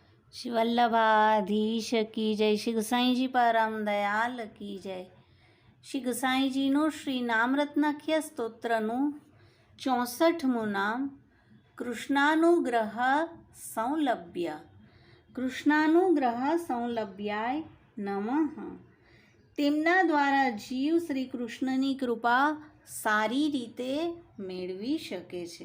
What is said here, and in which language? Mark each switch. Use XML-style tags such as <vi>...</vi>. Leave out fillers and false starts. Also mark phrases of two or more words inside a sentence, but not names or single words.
<hi>श्री वल्लभाधीश की जय। श्री गोसाई जी परम दयाल की जय।</hi> <gu>શ્રી ગુસાઈજીનું શ્રી નામરત્નાખ્ય સ્તોત્રનું 64મું નામ</gu> <sa>કૃષ્ણાનુગ્રહ સંલભ્ય. કૃષ્ણાનુગ્રહ સંલભ્યાય નમઃ.</sa> <gu>તેમના દ્વારા જીવ શ્રી કૃષ્ણની કૃપા સારી રીતે મેળવી શકે છે.</gu>